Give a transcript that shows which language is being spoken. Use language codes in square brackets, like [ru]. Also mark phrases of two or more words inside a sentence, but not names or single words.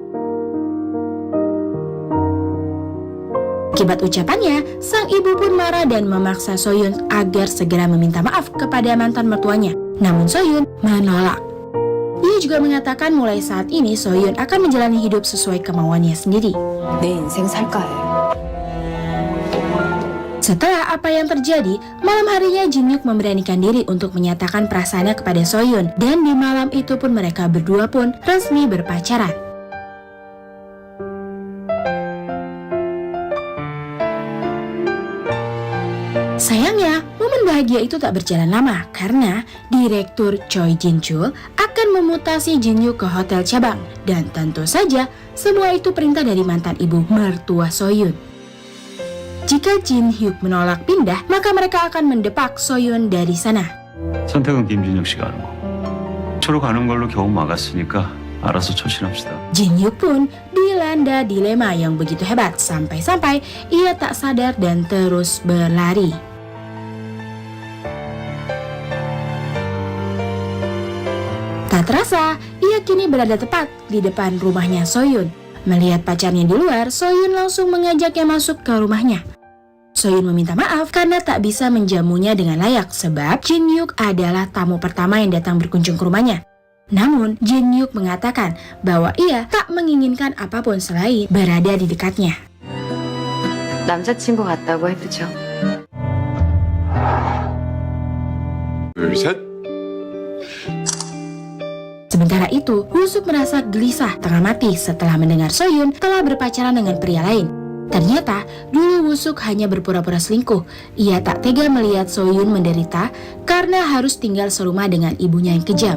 [id] Akibat ucapannya, sang ibu pun marah dan memaksa Soyun agar segera meminta maaf kepada mantan mertuanya. Namun Soyun menolak. Ia juga mengatakan mulai saat ini Soyun akan menjalani hidup sesuai kemauannya sendiri. [ko] 내 인생 살까 해. [id] Setelah apa yang terjadi, malam harinya Jin Hyuk memberanikan diri untuk menyatakan perasaannya kepada Soyun. Dan di malam itu pun mereka berdua pun resmi berpacaran. Sayangnya, momen bahagia itu tak berjalan lama karena Direktur Choi Jin-chul akan memutasi Jin Hyuk ke hotel cabang. Dan tentu saja, semua itu perintah dari mantan ibu mertua Soyun. Jika Jin Hyuk menolak pindah, maka mereka akan mendepak Soyun dari sana. [ko] 선택은 김준혁 씨가 하는 거고 초로 가는 걸로 겨우 막았으니까 알아서 처신합시다. [id] Jin Hyuk pun dilanda dilema yang begitu hebat sampai-sampai ia tak sadar dan terus berlari. Tak terasa, ia kini berada tepat di depan rumahnya Soyun. Melihat pacarnya di luar, Soyun langsung mengajaknya masuk ke rumahnya. Soyun meminta maaf karena tak bisa menjamunya dengan layak sebab Jin Hyuk adalah tamu pertama yang datang berkunjung ke rumahnya. Namun, Jin Hyuk mengatakan bahwa ia tak menginginkan apapun selain berada di dekatnya. [ko] 남자친구 같다고 해두죠. 둘, 셋. [id] Sementara itu, Woo-suk merasa gelisah tengah mati setelah mendengar Soyun telah berpacaran dengan pria lain. Ternyata, dulu Woo-suk hanya berpura-pura selingkuh. Ia tak tega melihat Soyun menderita karena harus tinggal serumah dengan ibunya yang kejam.